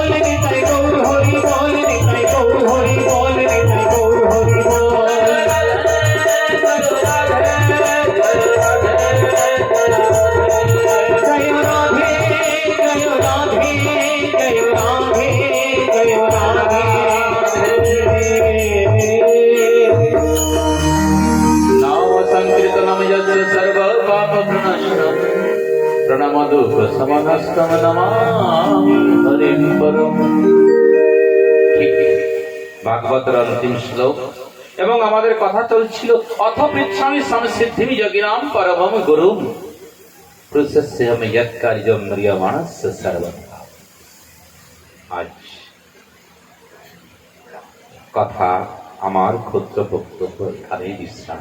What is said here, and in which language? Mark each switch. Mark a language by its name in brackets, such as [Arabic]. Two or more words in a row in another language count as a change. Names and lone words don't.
[Bangla] নিতাই গৌর হরি বল নিতাই গৌর হরি বল নিতাই গৌর হরি বল নিতাই গৌর হরি বল জয় রাধে জয় রাধে জয় রাধে জয় রাধে [Sanskrit] नाम संकीर्तनम यस्य सर्व पाप प्रणाशनम प्रणमदु समनस्तम नमामि हरिं परम। [Bangla] ভাগবতের অন্তিম শ্লোক এবং আমাদের কথা চলছিল [Sanskrit] অথ পৃচ্ছামি সংসিদ্ধিম যোগিনাম পরমম গুরুম প্রসস্যম যৎ কার্যম ম্রিয়মাণস্য সর্বদা। [Bangla] আজ কথা আমার ক্ষুদ্র বক্তব্য এখানেই বিশ্রাম।